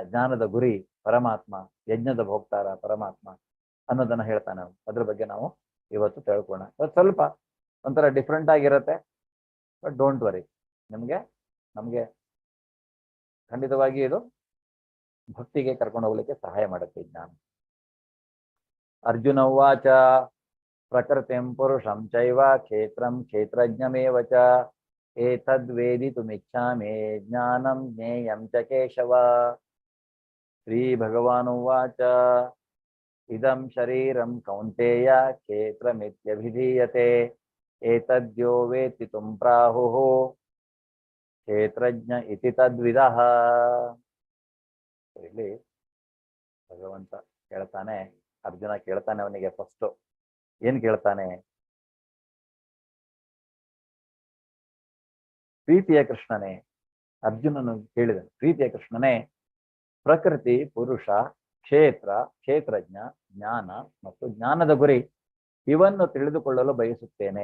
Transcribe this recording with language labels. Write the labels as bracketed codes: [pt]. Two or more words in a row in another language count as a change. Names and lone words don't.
[kn] ಜ್ಞಾನದ ಗುರಿ ಪರಮಾತ್ಮ, ಯಜ್ಞದ ಭೋಕ್ತಾರ ಪರಮಾತ್ಮ ಅನ್ನೋದನ್ನ ಹೇಳ್ತಾನೆ. ಅದ್ರ ಬಗ್ಗೆ ನಾವು ಇವತ್ತು ತಿಳ್ಕೊಳ್ಳೋಣ. ಇವತ್ತು ಸ್ವಲ್ಪ ಒಂಥರ ಡಿಫ್ರೆಂಟ್ ಆಗಿರುತ್ತೆ, [en] but don't worry, [kn] ನಮಗೆ ಖಂಡಿತವಾಗಿ ಇದು ಭಕ್ತಿಗೆ ಕರ್ಕೊಂಡು ಹೋಗ್ಲಿಕ್ಕೆ ಸಹಾಯ ಮಾಡುತ್ತೆ ಜ್ಞಾನ. [sa] ಅರ್ಜುನ ಉವಾಚ ಪ್ರಕೃತಿಂ ಪುರುಷಂ ಚೈವ ಕ್ಷೇತ್ರಂ ಕ್ಷೇತ್ರಜ್ಞಮೇವ ಚ ಏತದ್ವೇದಿತುಮಿಚ್ಛಾಮಿ ಜ್ಞಾನಂ ಜ್ಞೇಯಂ ಚ ಕೇಶವ. ಶ್ರೀ ಭಗವಾನುವಾಚ ಇದಂ ಶರೀರಂ ಕೌಂತೇಯ ಕ್ಷೇತ್ರಮಿತ್ಯಭಿಧೀಯತೆ ಏತದ್ಯೋ ವೇತ್ತಿ ತುಂ ಪ್ರಾಹುಃ ಕ್ಷೇತ್ರಜ್ಞ ಇತಿ ತದ್ವಿದಃ. [kn] ಇಲ್ಲಿ ಭಗವಂತ ಕೇಳ್ತಾನೆ, ಅರ್ಜುನ ಕೇಳ್ತಾನೆ. ಅವನಿಗೆ ಫಸ್ಟ್ ಏನ್ ಕೇಳ್ತಾನೆ, ಪ್ರೀತಿಯ ಕೃಷ್ಣನೇ, ಅರ್ಜುನನು ಕೇಳಿದನು, ಪ್ರೀತಿಯ ಕೃಷ್ಣನೇ, ಪ್ರಕೃತಿ, ಪುರುಷ, ಕ್ಷೇತ್ರ, ಕ್ಷೇತ್ರಜ್ಞ, ಜ್ಞಾನ ಮತ್ತು ಜ್ಞಾನದ ಗುರಿ ಇವನ್ನು ತಿಳಿದುಕೊಳ್ಳಲು ಬಯಸುತ್ತೇನೆ.